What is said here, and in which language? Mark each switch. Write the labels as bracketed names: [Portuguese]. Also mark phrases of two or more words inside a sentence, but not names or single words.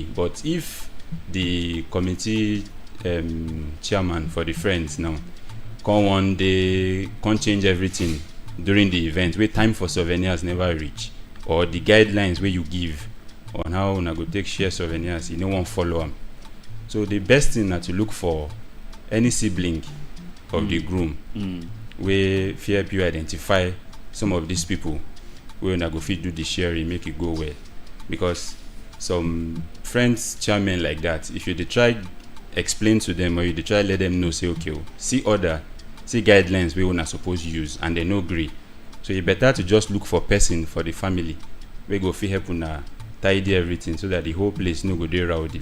[Nigerian Pidgin] But if the committee chairman for the friends now come one day, can't change everything during the event, where time for souvenirs never reach, or the guidelines where you give on how una go take share souvenirs, you no one follow them. So the best thing that to look for any sibling of the groom, wey fit help you identify some of these people wey una go fit do the sharing make it go well. Because some friends chairmen like that, if you dey try explain to them or you dey try let them know say okay see guidelines wey una suppose use and they no gree, so e better to just look for person for the family wey go fit help una tidy everything so that the whole place no go dey rowdy.